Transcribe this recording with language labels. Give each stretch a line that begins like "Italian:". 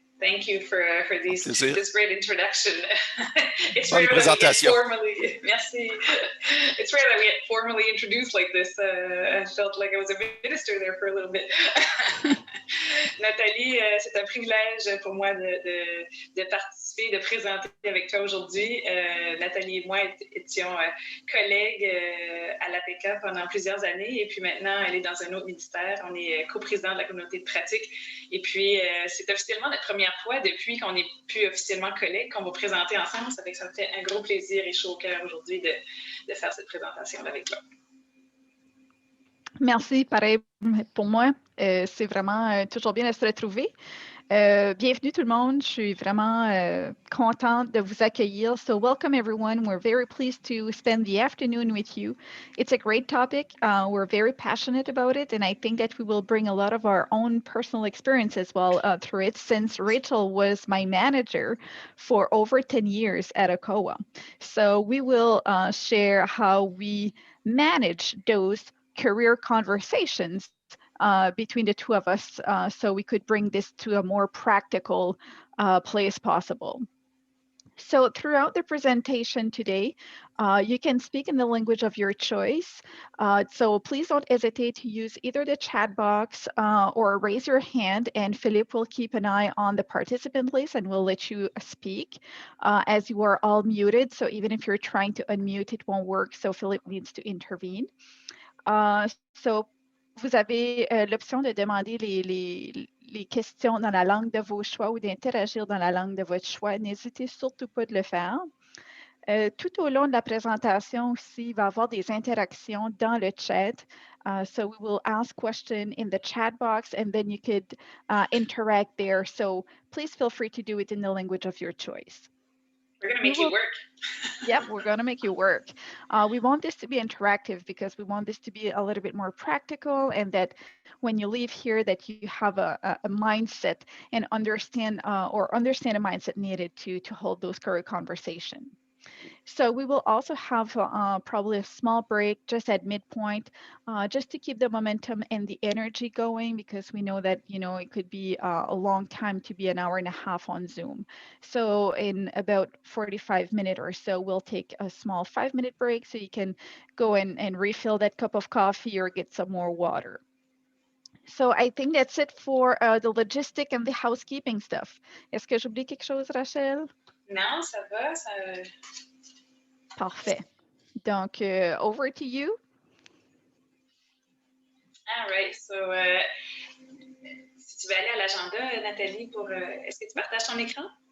English: Thank you for this great introduction. It's rare that we get formally, merci. It's rare that we get formally introduced like this. I felt like I was a minister there for a little bit.
French: Nathalie, c'est un privilège pour moi de participer, de présenter avec toi aujourd'hui. Nathalie et moi étions collègues à l'APECA pendant plusieurs années et puis maintenant, elle est dans un autre ministère. On est coprésident de la communauté de pratique et puis c'est officiellement notre première fois depuis qu'on n'est plus officiellement collègues qu'on va présenter ensemble. Ça me fait un gros plaisir et chaud au cœur aujourd'hui de faire cette présentation avec toi. Merci, pareil pour moi. C'est vraiment toujours bien de se retrouver. Bienvenue tout le monde. Je suis vraiment contente de vous accueillir.
English: So welcome everyone. We're very pleased to spend the afternoon with you. It's a great topic. We're very passionate about it, and I think that we will bring a lot of our own personal experience as well through it, since Rachel was my manager for over 10 years at ACOA. So we will share how we manage those career conversations between the two of us so we could bring this to a more practical place possible. So throughout the presentation today, you can speak in the language of your choice. So please don't hesitate to use either the chat box or raise your hand, and Philippe will keep an eye on the participant list and will let you speak as you are all muted. So even if you're trying to unmute, it won't work. So Philippe needs to intervene.
French: So vous avez l'option de demander les questions dans la langue de vos choix ou d'interagir dans la langue de votre choix. N'hésitez surtout pas de le faire. Tout au long de la présentation aussi, il va y avoir des interactions dans le chat.
English: So we will ask questions in the chat box and then you could interact there. So please feel free to do it in the language of your choice. We're going to make you work. Yep, we're going to make you work. We want this to be interactive because we want this to be a little bit more practical, and that when you leave here that you have a mindset and understand a mindset needed to hold those career conversations. So we will also have probably a small break just at midpoint, just to keep the momentum and the energy going, because we know that, it could be a long time to be an hour and a half on Zoom. So in about 45 minutes or so, we'll take a small 5-minute break so you can go and refill that cup of coffee or get some more water. So I think that's it for the logistic and the housekeeping stuff.
French: Est-ce que j'oublie quelque chose, Rachel? Non, ça va. Parfait. Donc,
English: over to you. All right.
French: So, si tu veux aller à l'agenda, Nathalie, est-ce que tu partages ton écran?